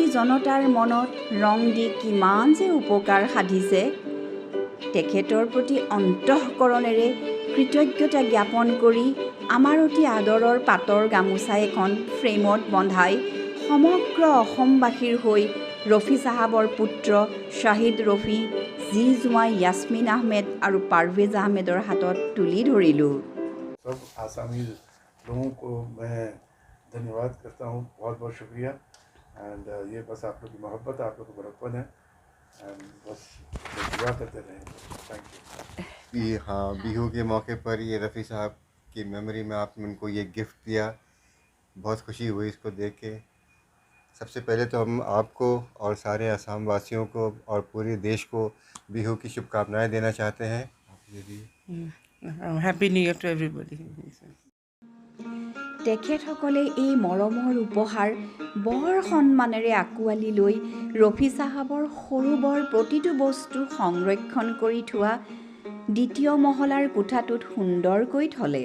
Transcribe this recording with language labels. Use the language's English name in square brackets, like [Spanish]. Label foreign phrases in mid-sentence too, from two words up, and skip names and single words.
[Assamese] জনতাৰ মনত ৰং দি কিমান যে উপকাৰ সাধিছে, তেখেতৰ প্ৰতি অন্তঃকৰণেৰে কৃতজ্ঞতা জ্ঞাপন কৰি আমাৰ অতি আদৰৰ পাতৰ গামোচা এখন ফ্ৰেমত বন্ধাই সমগ্ৰ অসমবাসীৰ হৈ ৰফি চাহাবৰ পুত্ৰ শ্বাহিদ ৰফি, জি জোঁৱাই ইয়াছমিন আহমেদ আৰু পাৰভেজ আহমেদৰ হাতত তুলি ধৰিলোঁ। [Hindi] सब आसामी लोगों को मैं धन्यवाद करता हूँ, बहुत बहुत शुक्रिया। एंड ये बस आप लोग की मोहब्बत, आप लोग का बड़प्पन है, एंड बस दुआ करते रहें। [English] thank you. [Hindi] हाँ, बिहू के मौके पर ये रफ़ी साहब की मेमोरी में आपने उनको ये गिफ्ट दिया, बहुत खुशी हुई इसको देख के। सबसे पहले तो हम आपको और सारे असम वासियों को और पूरे देश को बिहू की शुभकामनाएं देना चाहते हैं। [English] Happy New Year to everybody. [Assamese] তেখেতসকলে এই মৰমৰ উপহাৰ বৰ সন্মানেৰে আঁকোৱালি লৈ ৰফি চাহাবৰ সৰু বৰ প্ৰতিটো বস্তু সংৰক্ষণ কৰি থোৱা দ্বিতীয় মহলাৰ কোঠাটোত সুন্দৰকৈ থলে।